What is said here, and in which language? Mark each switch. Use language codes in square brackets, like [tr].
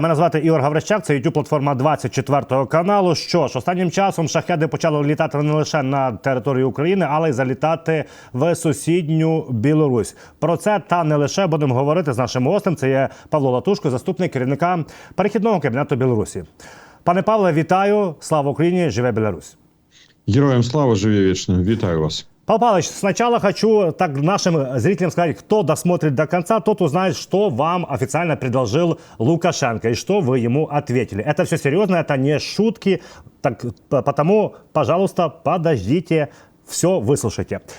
[uk] Мене звати Ігор Гаврищак, це YouTube-платформа 24 каналу. Що ж, останнім часом шахеди почали літати не лише на територію України, але й залітати в сусідню Білорусь. Про це та не лише будемо говорити з нашим гостем. Це є Павло Латушко, заступник керівника перехідного кабінету Білорусі. Пане Павле, вітаю! Слава Україні! Живе Білорусь! [ru] Героям слава, живи вечно! [be] Витаю вас! [ru] Павел Павлович, сначала хочу так нашим зрителям сказать, кто досмотрит до конца, тот узнает, что вам официально предложил Лукашенко и что вы ему ответили. Это все серьезно, это не шутки, так, потому, пожалуйста, подождите, все выслушайте.